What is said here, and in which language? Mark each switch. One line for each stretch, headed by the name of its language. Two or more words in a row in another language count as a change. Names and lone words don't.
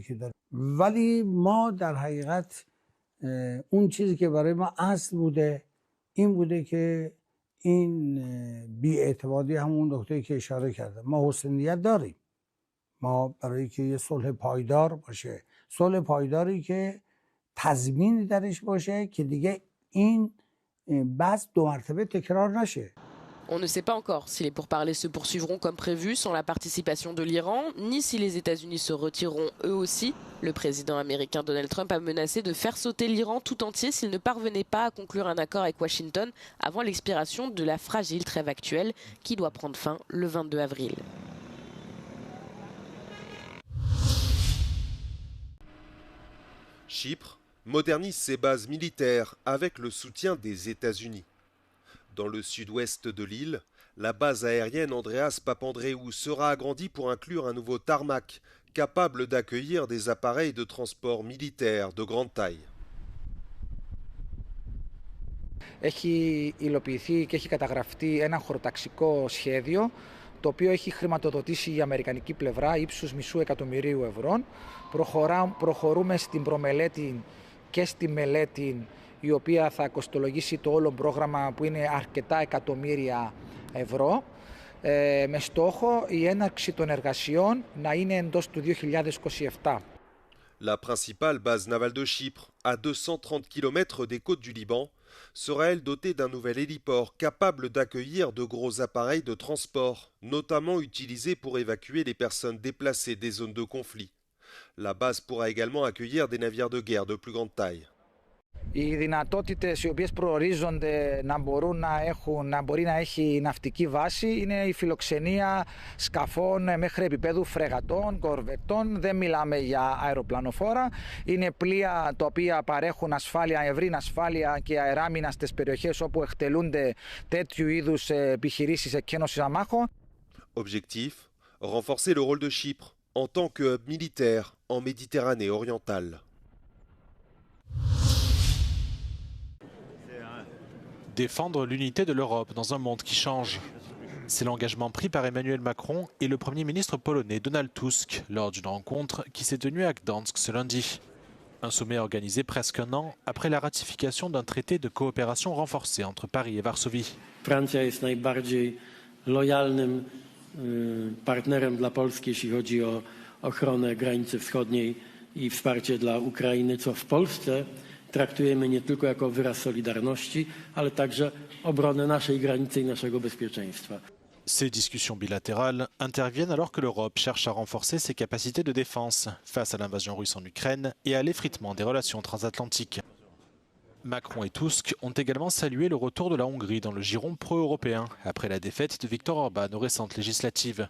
Persian: که داریم، ولی ما در حقیقت اون چیزی که برای ما اصل بوده این بوده که این بی‌اعتمادی همون نکته‌ای که اشاره کردم ما حسن نیت داریم، ما برای که یه صلح پایدار باشه، صلح پایداری که تضمینی درش باشه که دیگه این بحث دو مرتبه تکرار نشه.
French: On ne sait pas encore si les pourparlers se poursuivront comme prévu sans la participation de l'Iran, ni si les États-Unis se retireront eux aussi. Le président américain Donald Trump a menacé de faire sauter l'Iran tout entier s'il ne parvenait pas à conclure un accord avec Washington avant l'expiration de la fragile trêve actuelle qui doit prendre fin le 22 avril. Chypre modernise ses bases militaires avec le soutien des États-Unis. Dans le sud-ouest de l'île, la base aérienne Andreas Papandreou sera agrandie pour inclure un nouveau tarmac capable d'accueillir des appareils de transport militaire de grande taille.
Greek: Έχει υλοποιηθεί και έχει καταγραφεί ένα χωροταξικό σχέδιο το οποίο έχει χρηματοδοτήσει η αμερικανική πλευρά ύψους μισού εκατομμυρίου ευρώ. Προχωρούμε στην προμελέτη και στη μελέτη η οποία θα κοστολογήσει το όλο πρόγραμμα που είναι αρκετά εκατομμύρια ευρώ με στόχο η έναρξη των εργασιών να είναι εντός του 2027.
French: La principale base navale de Chypre, à 230 km des côtes du Liban, sera elle dotée d'un nouvel héliport capable d'accueillir de gros appareils de transport, notamment utilisés pour évacuer les personnes déplacées des zones de conflit. La base pourra également accueillir des navires de guerre de plus grande taille.
Greek: Οι δυνατότητες οι οποίες προορίζονται να μπορεί να έχει ναυτική βάση είναι η φιλοξενία σκαφών μέχρι επίπεδου φρεγατών, κορβετών. Δεν μιλάμε για αεροπλανοφόρα. Είναι πλοία τα οποία παρέχουν ασφάλεια, ευρύν ασφάλεια και αεράμινα στις περιοχές όπου εκτελούνται τέτοιου είδους επιχειρήσεις εκκένωσης αμάχων.
French: Objectif, renforcer le rôle de Chypre en tant que hub militaire en Méditerranée orientale. Défendre l'unité de l'Europe dans un monde qui change. C'est l'engagement pris par Emmanuel Macron et le Premier ministre polonais Donald Tusk lors d'une rencontre qui s'est tenue à Gdansk ce lundi. Un sommet organisé presque un an après la ratification d'un traité de coopération renforcée entre Paris et Varsovie.
Polish: Francja jest najbardziej lojalnym partnerem dla Polski, jeśli chodzi o ochronę granicy wschodniej i wsparcie dla Ukrainy, co w Polsce traktujemy nie tylko jako wyraz solidarności, ale także obronę naszej granicy i naszego bezpieczeństwa.
French: Ces discussions bilatérales interviennent alors que l'Europe cherche à renforcer ses capacités de défense face à l'invasion russe en Ukraine et à l'effritement des relations transatlantiques. Macron et Tusk ont également salué le retour de la Hongrie dans le giron pro-européen après la défaite de Viktor Orban aux récentes législatives.